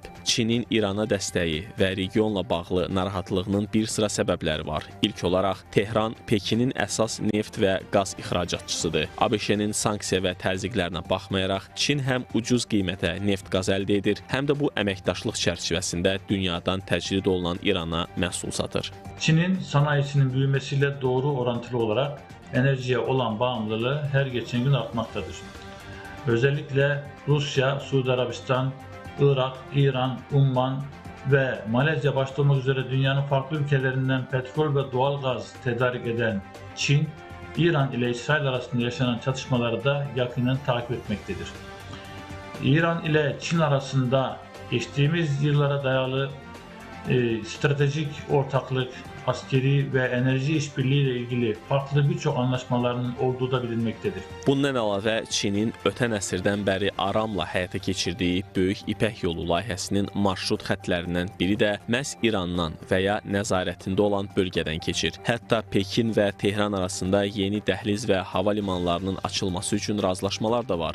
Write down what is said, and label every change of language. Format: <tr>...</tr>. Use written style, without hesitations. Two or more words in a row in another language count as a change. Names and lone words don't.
<az>Çinin İrana dəstəyi və regionla bağlı narahatlığının bir sıra səbəbləri var. İlk olaraq Tehran Pekinin əsas neft və qaz ixracatçısıdır. ABŞ-nin sanksiya və təzyiqlərinə baxmayaraq, Çin həm ucuz qiymətə neft-qaz əldə edir, həm də bu əməkdaşlıq çərçivəsində dünyadan təcrid olunan İrana məhsul satır.</az> <tr>Çin'in sanayisinin büyümesiyle doğru orantılı olarak enerjiye olan bağımlılığı her geçen gün artmaktadır. Özellikle Rusya, Suudi Arabistan, Irak, İran, Umman ve Malezya başta olmak üzere dünyanın farklı ülkelerinden petrol ve doğal gaz tedarik eden Çin, İran ile İsrail arasında yaşanan çatışmaları da yakından takip etmektedir. İran ile Çin arasında geçtiğimiz yıllara dayalı stratejik ortaklık, askeri ve enerji işbirliği ile ilgili farklı birçok anlaşmalarının olduğu da bilinmektedir.</tr> <az>Bundan əlavə Çinin ötən əsrdən bəri aramla həyata keçirdiyi Böyük İpək Yolu layihəsinin marşrut xəttlərindən biri də məhz İrandan və ya nəzarətində olan bölgədən keçir. Hətta Pekin və Tehran arasında yeni dəhliz və hava limanlarının açılması üçün razılaşmalar da var.</az>